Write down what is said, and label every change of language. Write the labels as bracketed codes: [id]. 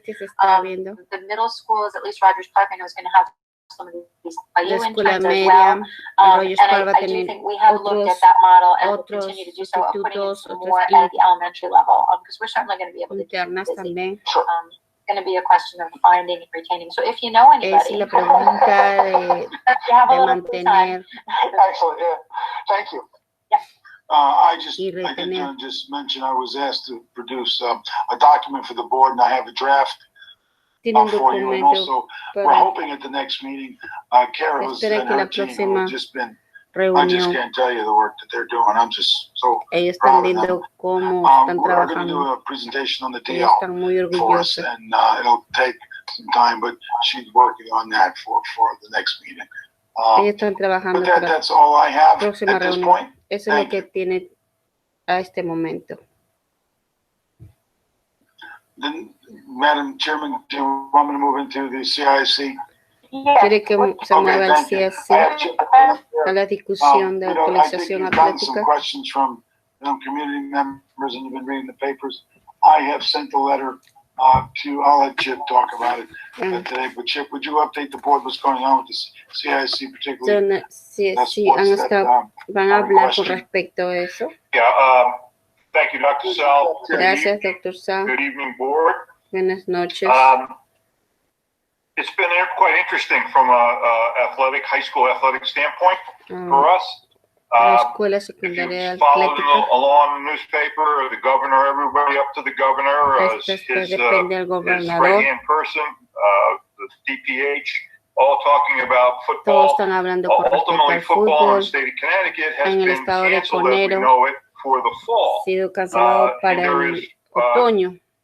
[en] The middle schools, at least Rogers Park, I know is going to have some of these IU interns as well. And I do think we have looked at that model and will continue to do so, putting in some more at the elementary level, because we're certainly going to be able to do this. going to be a question of finding and retaining. So if you know anybody, [es] es la pregunta de mantener. [en] Excellent, yeah. Thank you. I did just mention I was asked to produce a document for the board, and I have a draft for you. And also, we're hoping at the next meeting, Kara's and her team who have just been. I just can't tell you the work that they're doing. I'm just so proud of them. We're going to do a presentation on the deal for us, and it'll take some time, but she's working on that for the next meeting. But that's all I have at this point. [es] Eso es lo que tiene a este momento. [en] Then, Madam Chairman, do you want me to move into the CIC? [es] ¿Quiere que se mueva el CIC a la discusión de actualización atlética? [en] Questions from community members, and you've been reading the papers. I have sent a letter I'll let Chip talk about it today. But Chip, would you update the board what's going on with the CIC, particularly? [es] Sí, van a hablar con respecto a eso. [en] Yeah, thank you, Dr. Sal. [es] Gracias, Dr. Sal. [en] Good evening, board. [es] Buenas noches. [en] It's been quite interesting from a high school athletic standpoint for us. [es] La escuela secundaria atlética. [en] Along the newspaper, the governor, everybody up to the governor, his right-hand person, the DPH, all talking about football. [es] Todos están hablando con respecto al [en] football in the state of Connecticut has been canceled as we know it for the fall. [es] Sido cancelado para el otoño.